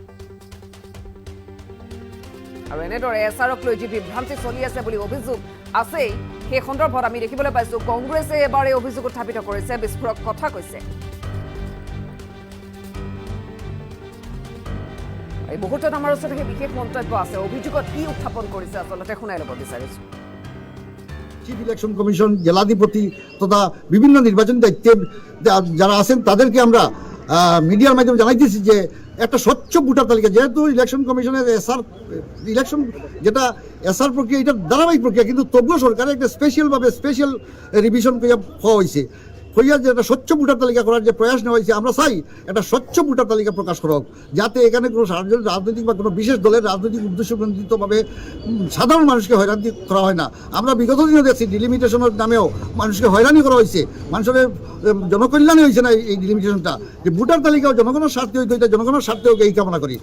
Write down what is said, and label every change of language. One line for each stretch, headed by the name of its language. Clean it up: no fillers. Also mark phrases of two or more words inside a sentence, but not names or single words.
Assamese: আৰু এনেদৰে এছআৰক লৈ যি বিভ্ৰান্তি চলি আছে বুলি অভিযোগ আছেই সেই সন্দৰ্ভত আমি দেখিবলৈ পাইছো কংগ্ৰেছে এবাৰ এই অভিযোগ উত্থাপিত কৰিছে বিস্ফোৰক কথা কৈছে এই মুহূৰ্তত আমাৰ ওচৰত বিশেষ মন্তব্য আছে অভিযোগত কি উত্থাপন কৰিছে আচলতে শুনাই ল'ব বিচাৰিছো
English: Chief Election Commission
Bangla: জেলাধিপতি তথা বিভিন্ন নির্বাচনী দায়িত্বে যারা আছেন তাদেরকে আমরা মিডিয়ার মাধ্যমে জানাইতেছি যে একটা স্বচ্ছ ভোটার তালিকা যেহেতু
English: Election Commission's SR election
Bangla: যেটা এসআর প্রক্রিয়া এটা ধারাবাহিক প্রক্রিয়া কিন্তু তবুও সরকারের একটা
English: special revision
Bangla: হওয়া হয়েছে হইয়া যে একটা স্বচ্ছ ভোটার তালিকা করার যে প্রয়াস নেওয়া হয়েছে আমরা চাই একটা স্বচ্ছ ভোটার তালিকা প্রকাশ করা হোক যাতে এখানে কোনো রাজনৈতিক বা কোনো বিশেষ দলের রাজনৈতিক উদ্দেশ্যপ্রণোদিতভাবে সাধারণ মানুষকে হয়রানি করা হয় না আমরা বিগত দিনে দেখছি ডিলিমিটেশনের নামেও মানুষকে হয়রানি করা হয়েছে মানুষের জনকল্যাণে হয়েছে না এই ডিলিমিটেশনটা যে ভোটার তালিকাও জনগণের স্বার্থে হইতে হইতে জনগণের স্বার্থে হোক এই কামনা করি